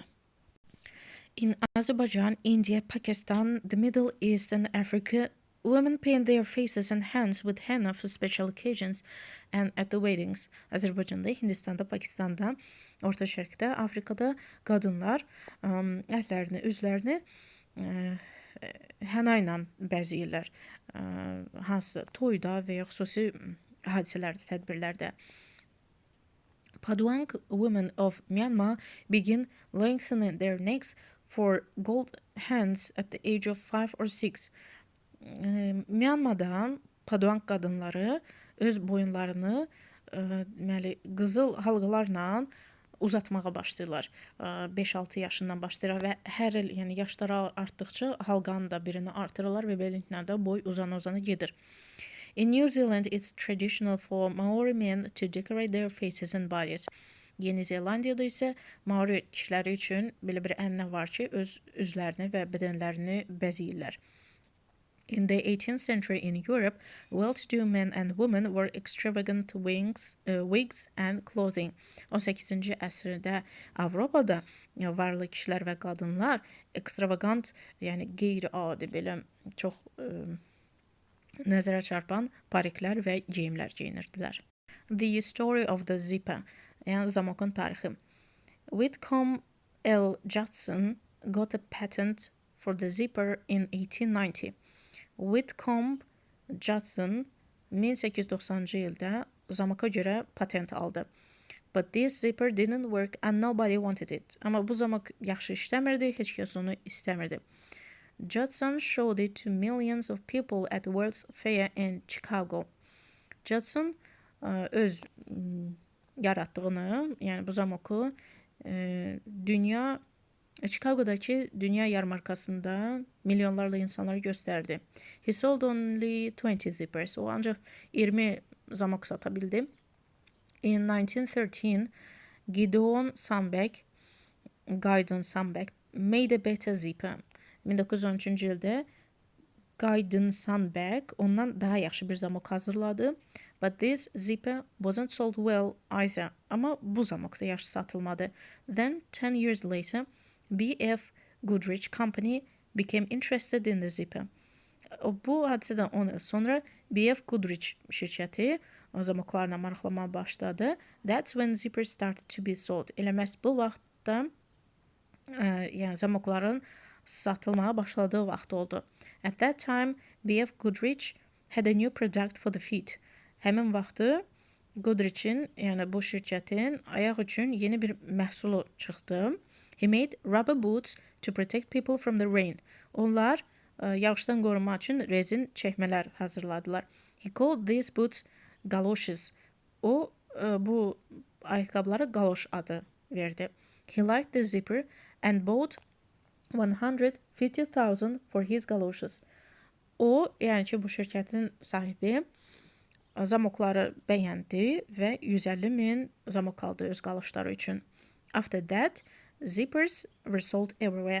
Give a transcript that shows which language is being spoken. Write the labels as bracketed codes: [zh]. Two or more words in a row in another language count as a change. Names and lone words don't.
[en] In Azerbaijan, India, Pakistan, the Middle East and Africa, Women paint their faces and hands with henna for special occasions and at the weddings. [az] Azərbaycanda, Hindistanda, Pakistanda, Orta Şərqdə, Afrikada qadınlar əllərini, üzlərini henna ilə bəzəyirlər. Hansı toyda və ya xüsusi hadisələrdə, tədbirlərdə. [en] Paduang women of Myanmar begin lengthening their necks for gold hands at the age of 5 or 6. [az] Myanmada Paduang qadınları öz boyunlarını qızıl halqalarla uzatmağa başlayırlar. 5-6 yaşından başlayırlar və hər il, yəni yaşları artdıqca halqanın da birini artırırlar və beləliklə də boy uzana gedir. [en] In New Zealand, it's traditional for Maori men to decorate their faces and bodies. [az] Yeni Zelandiyada isə Maori kişiləri üçün belə bir ənənə var ki, öz üzlərini və bədənlərini bəzəyirlər. [en] In the 18th century in Europe, well-to-do men and women wore extravagant wigs and clothing. [az] 18-ci əsrdə Avropada varlı kişilər və qadınlar ekstravagant, yəni qeyri-adi belə çox nəzərə çarpan pariklər və geyimlər geyinirdilər. [en] The Story of the Zipper, [az] yəni zamokun tarixi. [en] Whitcomb L. Judson got a patent for the zipper in 1890. [az] Whitcomb Judson 1890-cı ildə zamoka görə patent aldı. [en] But this zipper didn't work and nobody wanted it. [az] Amma bu zamok yaxşı işləmirdi, heç kəs onu istəmirdi. [en] Judson showed it to millions of people at World's Fair in Chicago. [az] Judson öz yaratdığını, yəni bu zamoku Chicago'dakı dünya yarmarkasında milyonlarla insanlara gösterdi. [en] He sold only 20 zippers. [az] O ancaq 20 zamok sata bildi. [en] In 1913, Gideon Sandbeck made a better zipper. [az] 1913-cü ildə Gideon Sandbeck ondan daha yaxşı bir zamok hazırladı. [en] But this zipper wasn't sold well either. [az] Amma bu zamok da yaxşı satılmadı. [en] Then 10 years later, B.F. Goodrich Company became interested in the zipper. [az] Bu hadisədən 10 il sonra B.F. Goodrich şirkəti zamoklarla maraqlanmağa başladı. [en] That's when zippers started to be sold. [az] Elə məhz bu vaxtda yəni zamokların satılmağa başladığı vaxt oldu. [en] At that time, B.F. Goodrich had a new product for the feet. [az] Həmin vaxtı Goodrich'in, yəni bu şirkətin ayaq üçün yeni bir məhsulu çıxdı. [en] He made rubber boots to protect people from the rain. [az] Onlar yağışdan qorunmaq üçün rezin çəkmələr hazırladılar. [en] He called these boots galoshes. [az] O bu ayaqqabılara galoş adı verdi. [en] He liked the zipper and bought 150,000 for his galoshes. [az] O, yəni ki, bu şirkətin sahibi zamokları bəyəndi və 150,000 zamok aldı öz qaloşları üçün. [en] After that, zippers were sold everywhere.